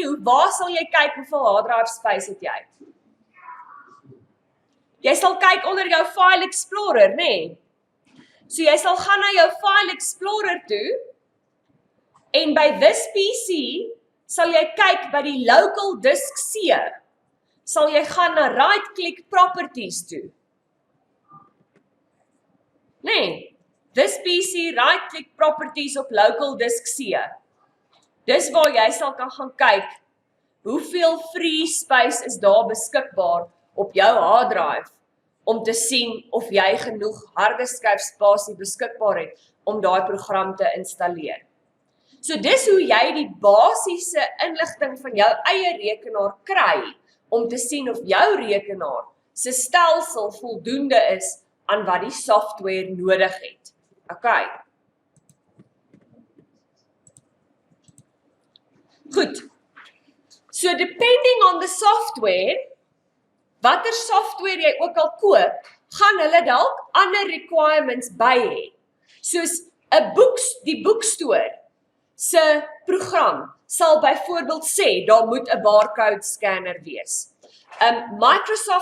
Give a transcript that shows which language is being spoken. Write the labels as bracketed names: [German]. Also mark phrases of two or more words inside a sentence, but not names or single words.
[Afrikaans] Waar sal jy kyk hoeveel [English] hard drive space [Afrikaans] het jy? Jy sal kyk onder jou File Explorer, nee? So jy sal gaan na jou File Explorer toe, en by this PC sal jy kyk by die [English] local disk C, [Afrikaans] sal jy gaan na [English] right-click properties [Afrikaans] toe. Nee, [English] this PC right-click properties [Afrikaans] op [English] local disk C. [Afrikaans] Dis waar jy sal kan gaan kyk, hoeveel [English] free space [Afrikaans] is daar beskikbaar op jou [English] hard drive, [Afrikaans] om te sien of jy genoeg harde skyf spasie beskikbaar het, om daai program te installeer. So dis hoe jy die basiese inligting van jou eie rekenaar kry, om te sien of jou rekenaar se stelsel voldoende is aan wat die software nodig het. Okay. Goed. [English] So depending on the software, [Afrikaans] watter software jy ook al koop, gaan hulle dalk ander requirements by hê. Soos die boekstoor se program sal byvoorbeeld sê, daar moet 'n [English] barcode scanner [Afrikaans] wees.